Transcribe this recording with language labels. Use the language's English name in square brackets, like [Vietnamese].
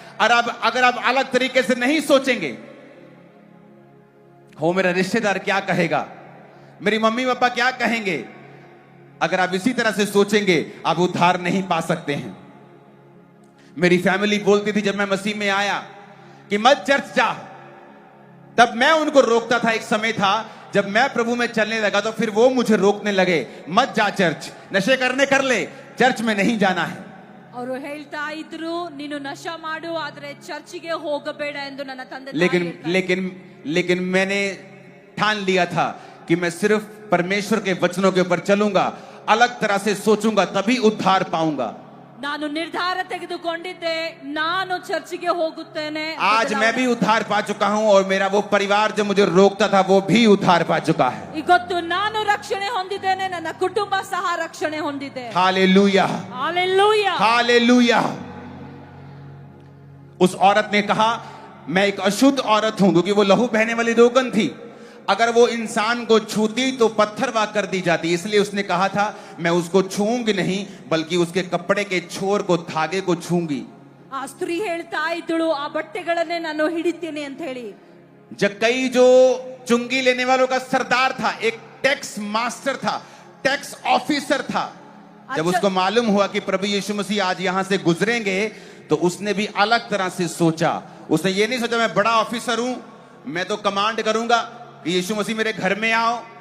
[Hindi] और अब अगर आप अलग तरीके से नहीं सोचेंगे, हो मेरा रिश्तेदार क्या कहेगा, मेरी मम्मी पापा क्या कहेंगे, अगर आप इसी तरह से सोचेंगे, आप उद्धार नहीं पा सकते हैं। मेरी फैमिली बोलती थी जब मैं मसीह में आया कि मत चर्च जा, तब मैं उनको रोकता था। एक समय था जब मैं प्रभु में चलने लगा तो फिर वो मुझे रोकने लगे, मत जा चर्च, नशे करने कर ले, चर्च में नहीं जाना है। [Kannada] ಅವರು ಹೇಳ್ತಾ ಇದ್ರು ನೀನು ನಶಾ ಮಾಡು ಆದ್ರೆ ಚರ್ಚಿಗೆ ಹೋಗಬೇಡ ಎಂದು ನನ್ನ ತಂದೆ [Hindi] लेकिन मैंने ठान लिया था कि मैं सिर्फ परमेश्वर के वचनों के ऊपर चलूंगा, अलग तरह से सोचूंगा, तभी उद्धार पाऊंगा। [Kannada] ನಾನು ನಿರ್ಧಾರ ತೆಗೆದುಕೊಂಡಿದ್ದೆ, ನಾನು ಚರ್ಚಿಗೆ ಹೋಗುತ್ತೇನೆ। [Hindi] आज मैं भी उद्धार पा चुका हूं, और मेरा वो परिवार जो मुझे रोकता था वो भी उद्धार पा चुका है। [Kannada] ಇವತ್ತು ನಾನು ರಕ್ಷಣೆ ಹೊಂದಿದ್ದೇನೆ, ನನ್ನ ಕುಟುಂಬ ಸಹ ರಕ್ಷಣೆ ಹೊಂದಿದೆ। [Hindi] Hallelujah, hallelujah, hallelujah. उस औरत ने कहा मैं एक अशुद्ध औरत हूं, क्योंकि वो लहू बहने वाली रोगन थी। अगर वो इंसान को छूती तो पत्थर वाक कर दी जाती, इसलिए उसने कहा था मैं उसको छूऊंगी नहीं, बल्कि उसके कपड़े के छोर को, धागे को छूंगी। [Kannada] ಆ ಸ್ತ್ರೀ ಹೇಳ್ತಾ ಇದ್ದಳು ಆ ಬಟ್ಟೆಗಳನ್ನೇ ನಾನು ಹಿಡಿತೀನಿ ಅಂತ ಹೇಳಿ। [Hindi] जक्कई जो चुंगी लेने वालों का सरदार था, एक टैक्स मास्टर था, टैक्स ऑफिसर था, जब उसको मालूम हुआ कि प्रभु यीशु मसीह आज यहां से गुजरेंगे, तो उसने भी अलग तरह से सोचा। उसने ये नहीं सोचा मैं बड़ा ऑफिसर हूं, मैं तो कमांड करूंगा कि यीशु मसीह मेरे घर में आओ।